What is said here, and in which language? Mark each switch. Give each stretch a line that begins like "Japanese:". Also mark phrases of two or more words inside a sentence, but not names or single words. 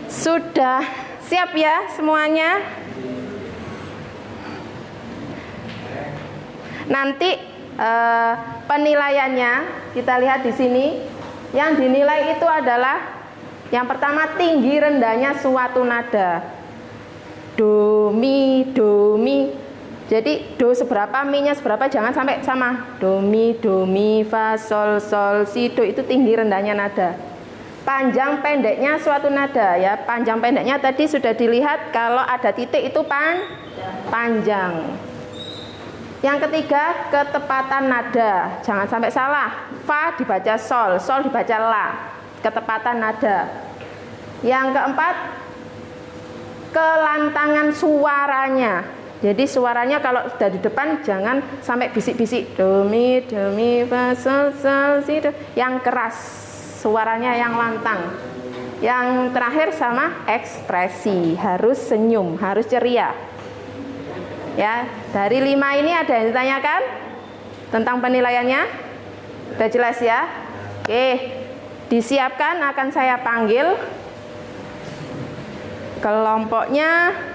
Indonesian: Sudah siap ya semuanya? Nanti penilaiannya kita lihat di sini. Yang dinilai itu adalah yang pertama tinggi rendahnya suatu nada. Do, mi, do, mi. Jadi do seberapa, mi-nya seberapa, jangan sampai sama. Do, mi, fa, sol, si, do, itu tinggi rendahnya nada. Panjang pendeknya suatu nada ya. Panjang pendeknya tadi sudah dilihat, kalau ada titik itu panjang. Yang ketiga, ketepatan nada. Jangan sampai salah. Fa dibaca sol, sol dibaca la. Ketepatan nada. Yang keempat, kelantangan suaranya. Jadi suaranya kalau sudah di depan jangan sampai bisik-bisik. Do mi, fa, sol, si, do. Yang keras. Suaranya yang lantang. Yang terakhir sama ekspresi. Harus senyum, harus ceria. Ya, dari 5 ini ada yang ditanyakan tentang penilaiannya? Sudah jelas ya? Oke, disiapkan, akan saya panggil kelompoknya.